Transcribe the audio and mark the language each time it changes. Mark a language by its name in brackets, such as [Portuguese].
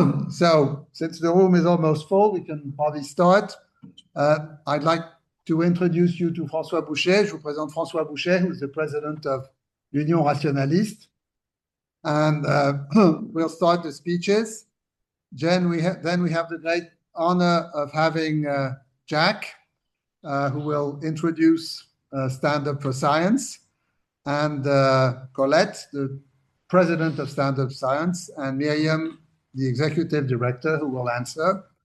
[English] So, since the room is almost full, we can probably start. I'd like to introduce you to François Boucher. [French] Je vous présente [English] François Boucher, who's the president of l'Union Rationaliste. And we'll start the speeches. Then we have the great honor of having Jack, who will introduce Stand Up for Science, and Colette, the president of Stand Up Science, and Miriam, the executive director, who will answer.